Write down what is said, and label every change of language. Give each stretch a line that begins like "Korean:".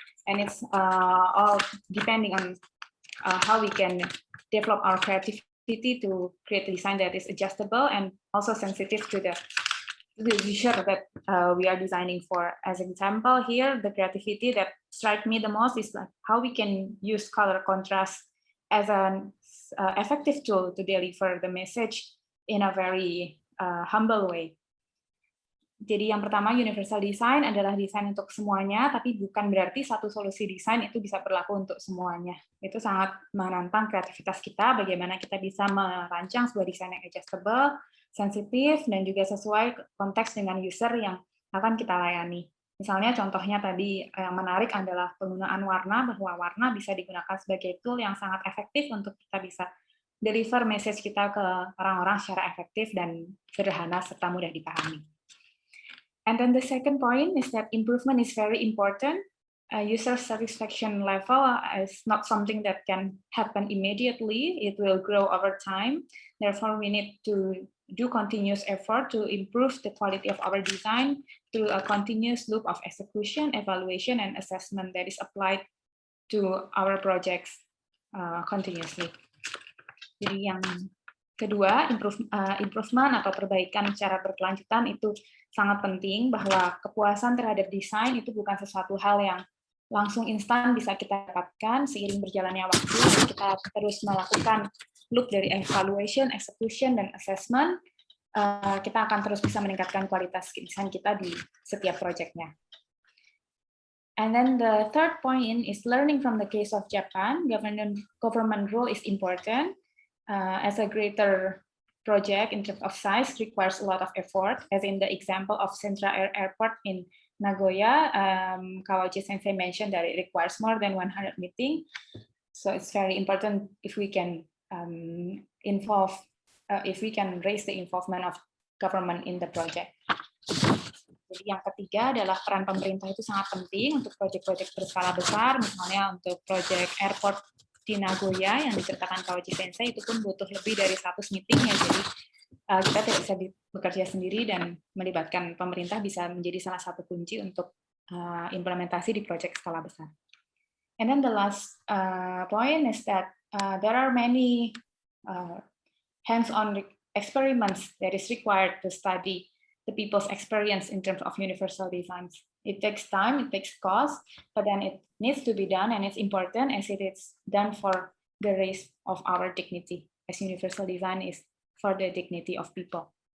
English: And it's all depending on how we can develop our creativity to create a design that is adjustable and also sensitive to the user that we are designing for. As an example here, the creativity that strikes me the most is like how we can use color contrast as an effective tool to deliver the message in a very humble way.
Indonesian: Jadi yang pertama, universal design adalah desain untuk semuanya, tapi bukan berarti satu solusi desain itu bisa berlaku untuk semuanya. Itu sangat menantang kreativitas kita, bagaimana kita bisa merancang sebuah desain yang adjustable, sensitif, dan juga sesuai konteks dengan user yang akan kita layani. Misalnya contohnya tadi yang menarik adalah penggunaan warna, bahwa warna bisa digunakan sebagai tool yang sangat efektif untuk kita bisa deliver message kita ke orang-orang secara efektif dan sederhana serta mudah dipahami.
English: And then the second point is that improvement is very important. User satisfaction level is not something that can happen immediately. It will grow over time. Therefore, we need to do continuous effort to improve the quality of our design through a continuous loop of execution, evaluation, and assessment that is applied to our projects continuously.
Indonesian: Jadi yang kedua, improvement atau perbaikan secara berkelanjutan itu sangat penting, bahwa kepuasan terhadap desain itu bukan sesuatu hal yang langsung instan bisa kita dapatkan. Seiring berjalannya waktu, kita terus melakukan loop dari evaluation, execution, dan assessment, kita akan terus bisa meningkatkan kualitas desain kita di setiap proyeknya.
English: And then the third point is learning from the case of Japan. Government role is important, as a greater project in terms of size requires a lot of effort, as in the example of Central Airport in Nagoya. Kawauchi Sensei mentioned that it requires more than 100 meetings. So it's very important if we can if we can raise the involvement of government in the project.
Indonesian: Jadi yang ketiga adalah peran pemerintah itu sangat penting untuk proyek-proyek berskala besar, misalnya untuk proyek airport di Nagoya yang diceritakan Kawauchi Sensei itu pun butuh lebih dari 100 meeting ya, jadi kita tidak bisa bekerja sendiri dan melibatkan pemerintah bisa menjadi salah satu kunci untuk implementasi di proyek skala besar.
English: And then the last point is that there are many hands-on experiments that is required to study the people's experience in terms of universal designs. It takes time, it takes cost, but then it needs to be done, and it's important as it is done for the raise of our dignity, as universal design is for the dignity of people.